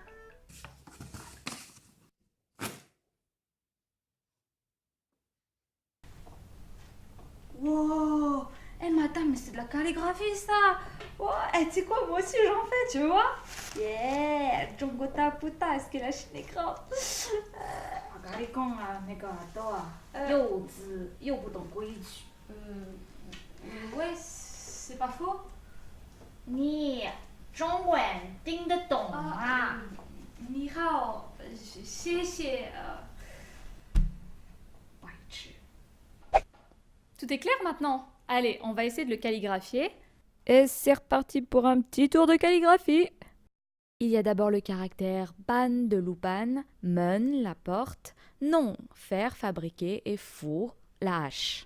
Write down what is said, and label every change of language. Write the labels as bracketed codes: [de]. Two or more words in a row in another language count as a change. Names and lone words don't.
[fr] Wow! Madame, mais c'est de la calligraphie ça! Wow! Tu sais quoi, moi aussi j'en fais, tu vois? Yeah! Jongota puta, est-ce que la Chine est grande? [zh] 我跟你讲啊，那个都啊，幼稚又不懂规矩。 [fr] Ouais, c'est pas faux. [zh] 你中文听得懂吗？你好，谢谢。白痴。 [fr] Tout est clair maintenant? Allez, on va essayer de le calligraphier. Et c'est reparti pour un petit tour de calligraphie. Il y a d'abord le caractère ban de Lupan, men, la porte, non, faire, fabriquer, et four, la hache.